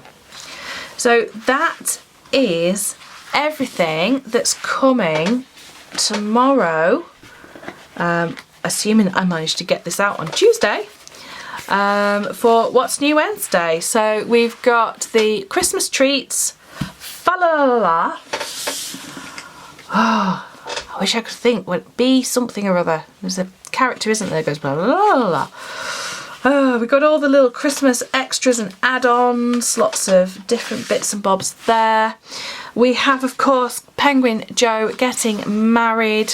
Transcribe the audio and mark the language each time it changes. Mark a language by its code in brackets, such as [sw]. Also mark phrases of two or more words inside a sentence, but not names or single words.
[en] So that is everything that's coming tomorrow, assuming I managed to get this out on Tuesday, for What's New Wednesday. So we've got the Christmas treats, fa la la la. Oh, I wish I could think, what be something or other. There's a character, isn't there, goes blah blah blah blah. Oh, we've got all the little Christmas extras and add-ons, lots of different bits and bobs there. We have, of course, Penguin Joe getting married.